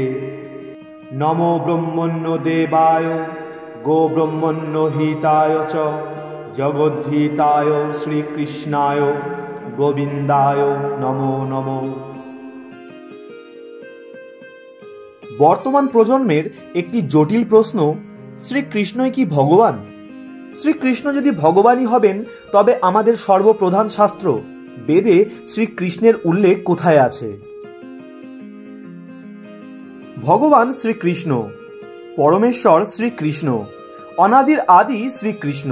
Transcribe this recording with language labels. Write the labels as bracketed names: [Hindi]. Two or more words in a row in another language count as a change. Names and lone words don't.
[Sanskrit] नमो ब्रह्मण्य देवाय गो ब्रह्मण्य हिताय च जगद्धिताय श्रीकृष्णाय गोविंदाय नमो नमो। [Bangla] বর্তমান প্রজন্মের একটি জটিল প্রশ্ন, শ্রীকৃষ্ণই কি ভগবান? শ্রীকৃষ্ণ যদি ভগবানই হবেন তবে আমাদের সর্বপ্রধান শাস্ত্র বেদে শ্রীকৃষ্ণের উল্লেখ কোথায় আছে? ভগবান শ্রীকৃষ্ণ, পরমেশ্বর শ্রীকৃষ্ণ, অনাদির আদি শ্রীকৃষ্ণ।